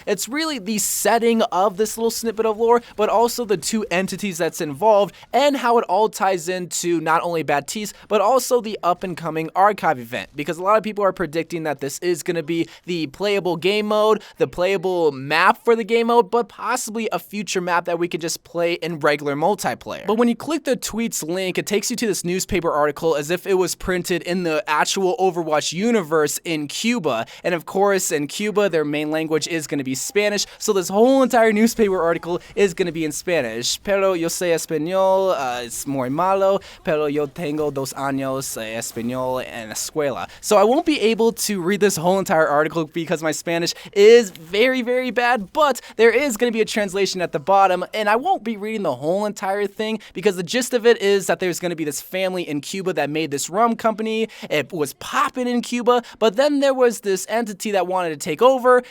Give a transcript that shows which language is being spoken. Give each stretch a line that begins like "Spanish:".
English: It's really the setting of this little snippet of lore, but also the two entities that's involved and how it all ties into not only Baptiste, but also the up-and-coming archive event, because a lot of people are predicting that this is going to be the playable game mode, the playable map for the game mode, but possibly a future map that we could just play in regular multiplayer. But when you click the tweet's link, it takes you to this newspaper article as if it was printed in the actual Overwatch universe in Cuba. And of course, in Cuba, their main language is going to be Spanish, so this whole entire newspaper article is going to be in Spanish.
Spanish: Pero yo sé español, es muy malo, pero yo tengo 2 años español en escuela.
English: So I won't be able to read this whole entire article because my Spanish is very, very bad, but there is going to be a translation at the bottom, and I won't be reading the whole entire thing because the gist of it is that there's going to be this family in Cuba that made this rum company. It was popping in Cuba, but then there was this entity that wanted to take over.